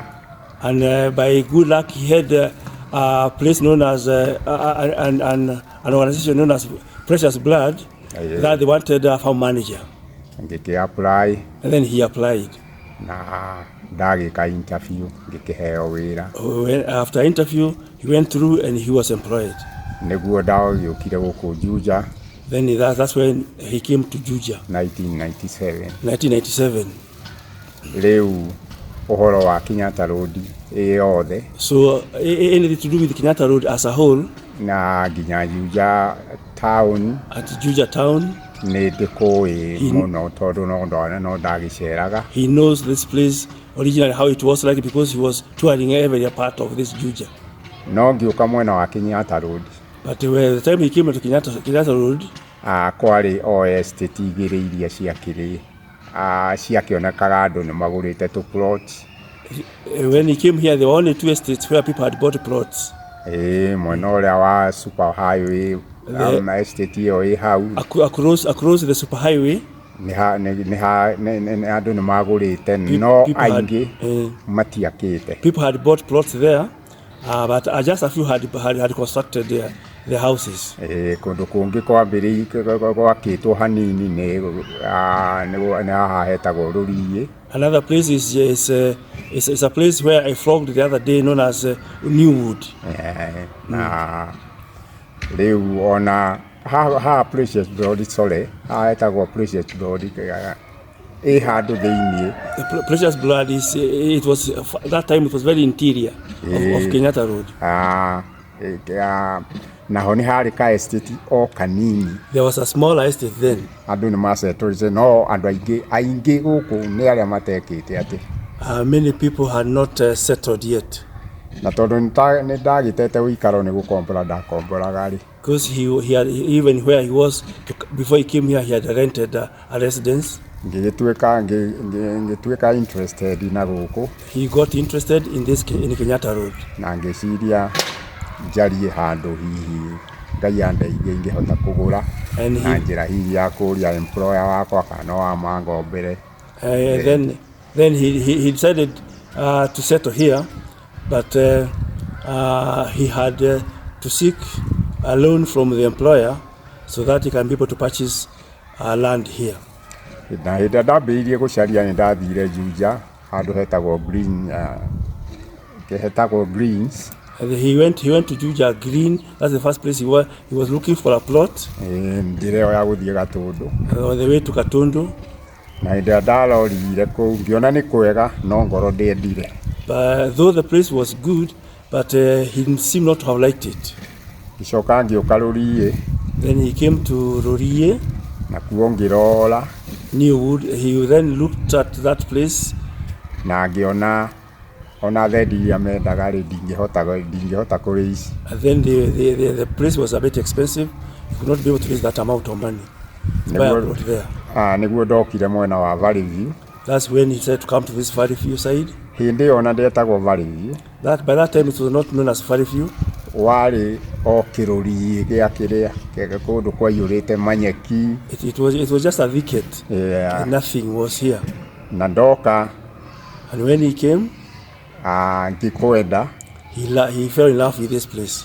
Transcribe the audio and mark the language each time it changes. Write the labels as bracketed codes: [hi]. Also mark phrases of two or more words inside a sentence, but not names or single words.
[en] And by good luck, he had a place known as an organization known as Precious Blood that they wanted a farm manager. And he applied. And then he applied. Interview. After interview, he went through and he was employed. [ki] nĩguo ndagĩũkire gũkũ Juja. [en] Then that's when he came to Juja. 1997. 1997. [ki] Rĩu ũhoro wa Kenyatta Road yothe. [en] So anything to do with Kenyatta Road as a whole. [ki] Na nginya Juja town. [en] At Juja town. [ki] Nĩ ndĩkũĩ mũno tondũ no ndagĩceraga. [en] He knows this place originally how it was like because he was touring every part of this Juja. [ki] No ngĩũka mwena wa Kenyatta Road. [en] But the time he came to Kenyatta Road, [ki] kwarĩ o estate igĩrĩ iria ciakĩonekaga andũ nĩ magũrĩte tu plots. [en] When he came here, there were only 2 estates where people had bought plots. [ki] Mwena ũrĩa wa [en] super highway, [ki] estate ĩyo ĩ hau. [en] Across the super highway. [ki] Nĩ andũ nĩ magũrĩte no aingĩ matiakĩte. [en] People had bought plots there, but just a few had constructed their houses. [ki] Kũndũ kũngĩ gwakĩtwo hanini nĩ haha hetagwo Rũriĩ. [en] Another place is a place where I flogged the other day known as Newwood. [ki] Na rĩu ona ha Precious Blood, hetagwo Precious Blood ĩ handũ thĩinĩ. [en] Precious Blood it was that time it was very interior of Kenyatta Road. [ki] Naho nĩ harĩ ka estate o kanini. [en] There was a small estate then. [ki] Andũ nĩ masetũrĩte no andũ aingĩ gũkũ nĩ arĩa matekĩte atĩ. [en] Many people had not settled yet. [ki] Na tondũ nĩ ndagĩtete ũikaro nĩ gũkombora ndakomboraga rĩ. [en] Because he had, even where he was before he came here, he had rented a residence. [ki] Ngĩtuĩka interested na gũkũ. [en] He got interested in Kenyatta Road. [ki] Na ngĩciria njarie handũ hihi Ngai andeithie ingĩhota kũgũra na njĩra hihi ya kũria employer wakwa kana wa mangombere. [en] Then he decided to settle here, but he had to seek a loan from the employer so that he can be able to purchase land here. [ki] Na hĩndĩ ndambĩrĩirie gũcaria nĩ ndathire Juja handũ hetagwo Greens. [en] He went to Juja Green. That's the first place he was looking for a plot. [ki] Njĩra ĩyo ya gũthiĩ Gatundu. [en] On the way to Gatundu. [ki] Na hĩndĩ ndarorire kũu ngĩona nĩ kwega no ngoro ndĩendire. [en] But though the place was good, but he seemed not to have liked it. [ki] Ngĩcoka ngĩũka Rũriĩ. [en] Then he came to Rũriĩ. [ki] Na kuo ngĩrora. Newwood. [en] He then looked at that place. [ki] Na ngĩona ona thendi iria mendaga rĩ ndingĩhota kũrĩici. [en] And then the place was a bit expensive. You could not be able to raise that amount of money. [ki] Nĩguo ndokire mwena wa Valley View. [en] That's when he said to come to this Valley View side. [ki] Hĩndĩ ĩyo ona ndetagwo Valley View. [en] By that time it was not known as Valley View. [ki] Warĩ o kĩrũri gĩa kĩrĩa kũndũ kwaiyũrĩte manyeki. [en] It was just a thicket. Yeah. And nothing was here. [ki] Na ndoka. [en] And when he came, [ki] ngĩkwenda. [en] He fell in love with this place.